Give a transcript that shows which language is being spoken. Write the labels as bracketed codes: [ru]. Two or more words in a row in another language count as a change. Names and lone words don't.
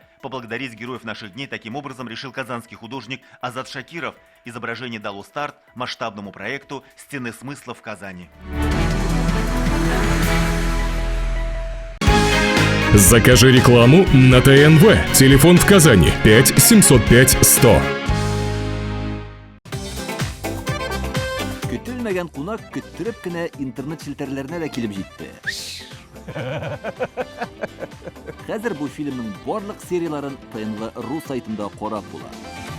[ru] Поблагодарить героев наших дней таким образом решил казанский художник Азат Шакиров. Изображение дало старт масштабному проекту «Стены смысла» в Казани. Закажи рекламу на ТНВ. Телефон в Казани 5 705 100. [tt] Көтелмәгән кунак көттүреп кенә интернет челтәрләренә дә килеп җитте. Хәзер бу фильмның барлык серияларын ТНВ.ру сайтында карап була.